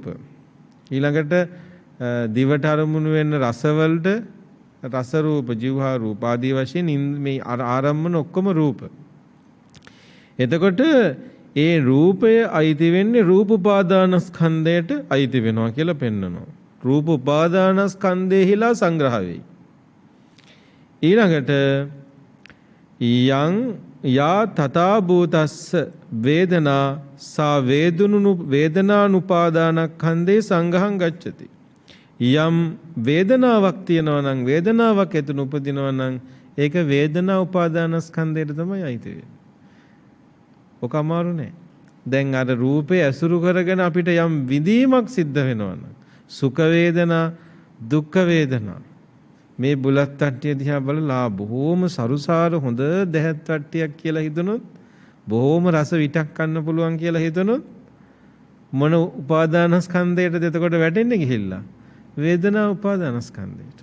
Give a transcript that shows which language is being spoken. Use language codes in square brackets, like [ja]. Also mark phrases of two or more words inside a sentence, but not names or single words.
[si] ඊළඟට දිවට අරමුණු වෙන රස වලට රස රූප, જીවහා රූප ආදී වශයෙන් මේ ආරම්මන ඔක්කොම රූප. එතකොට ඒ රූපය අයිති වෙන්නේ රූප උපාදානස්කන්ධයට අයිති වෙනවා කියලා පෙන්නනවා. රූප උපාදානස්කන්ධෙහිලා සංග්‍රහ වෙයි. [pi] ඊළඟට යං යා තථා භූතස්ස වේදනා සා වේදනානුපාදානස්කන්ධේ සංඝහං ගච්ඡති. [si] යම් වේදනාවක් තියෙනවා නම් වේදනාවක් එතන උපදිනවා නම් ඒක වේදනා උපාදානස්කන්ධයට තමයි අයිති වෙන්නේ. ඔක අමාරු නෑ. දැන් අර රූපේ ඇසුරු කරගෙන අපිට යම් විඳීමක් සිද්ධ වෙනවා නම් සුඛ වේදනා දුක්ඛ වේදනා මේ බුලත් තට්ටිය දිහා බලලා බොහොම සරුසාර හොඳ දැහත් තට්ටියක් කියලා හිතනොත් බොහොම රස විටක් ගන්න පුළුවන් කියලා හිතනොත් මොන උපාදානස්කන්ධයටද එතකොට වැටෙන්නේ ගිහිල්ලා වේදනා උපාදානස්කන්ධයට.